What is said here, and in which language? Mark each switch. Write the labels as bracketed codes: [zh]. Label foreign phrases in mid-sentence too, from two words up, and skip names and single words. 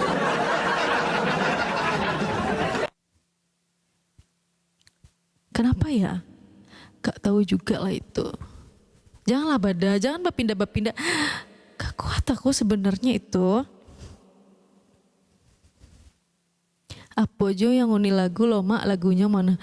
[id] Kenapa ya? Gak tahu juga lah itu. Janganlah jangan berpindah-pindah. Gak kuat aku sebenarnya itu. [min] Apa jo yang uni lagu lo mak lagunya mana?